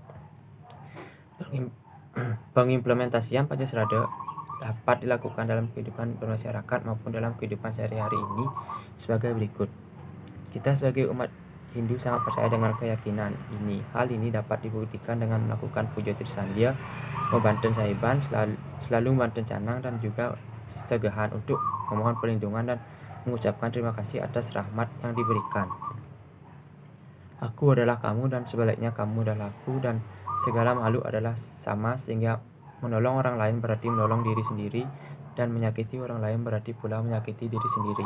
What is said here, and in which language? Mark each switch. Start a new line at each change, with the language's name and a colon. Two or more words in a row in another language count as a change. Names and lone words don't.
Indonesian: Pengimplementasian Pancasrada dapat dilakukan dalam kehidupan bermasyarakat maupun dalam kehidupan sehari-hari ini sebagai berikut. Kita sebagai umat Hindu sangat percaya dengan keyakinan ini. Hal ini dapat dibuktikan dengan melakukan puja Trisandya, membanten Sahiban, selalu membanten Canang, dan juga segahan untuk memohon perlindungan dan mengucapkan terima kasih atas rahmat yang diberikan. Aku adalah kamu dan sebaliknya kamu adalah aku, dan segala makhluk adalah sama, sehingga menolong orang lain berarti menolong diri sendiri, dan menyakiti orang lain berarti pula menyakiti diri sendiri.